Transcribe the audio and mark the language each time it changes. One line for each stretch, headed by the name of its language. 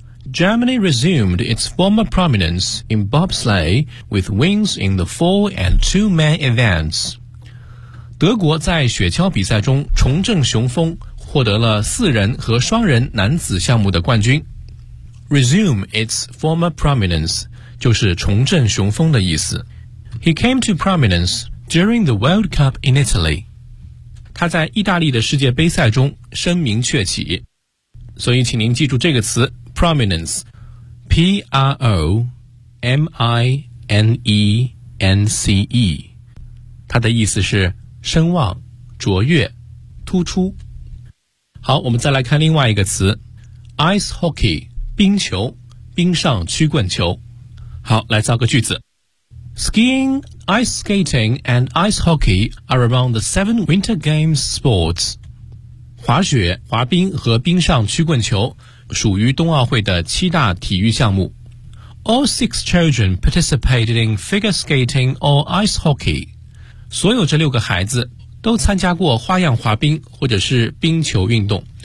English: Germany resumed its former prominence in bobsleigh with wins in the four and two man events.
Chinese: 德国在雪橇比赛中重振雄风，获得了四人和双人男子项目的冠军。
English: Resume its former prominence
Chinese: 就是重振雄风的意思。
English: He came to prominence during the World Cup in Italy.
Chinese: 他在意大利的世界杯赛中声名鹊起，所以请您记住这个词 Prominence P-R-O-M-I-N-E-N-C-E 它的意思是声望、卓越、突出。好，我们再来看另外一个词 Ice Hockey 冰球，冰上曲棍球。好，来造个句子。
English: Skiing, ice skating, and ice hockey are among the seven Winter Games sports.
Chinese: 滑雪、滑冰和冰上曲棍球属于冬奥会的七大体育项目。
English: All six children participated in figure skating or ice hockey.
Chinese: 所有这六个孩子都参加过花样滑冰或者是冰球运动。